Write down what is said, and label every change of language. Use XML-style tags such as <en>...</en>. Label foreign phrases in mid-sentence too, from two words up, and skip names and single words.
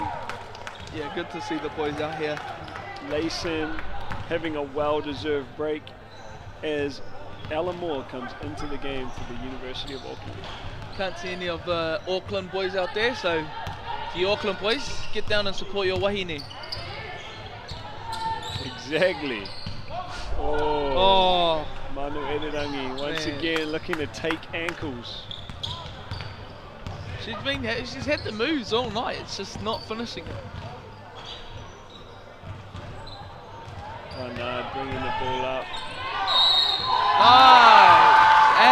<en>Yeah, good to see the boys out here. Layson having a well-deserved break as Ella Moore comes into the game for the University of Auckland. Can't see any of the Auckland boys out there, so the Auckland boys, get down and support your wahine. Exactly. Oh, Manu Irirangi once again looking to take ankles. She's had the moves all night, it's just not finishing it. Barnard bringing the ball up. Nice! And one!</en>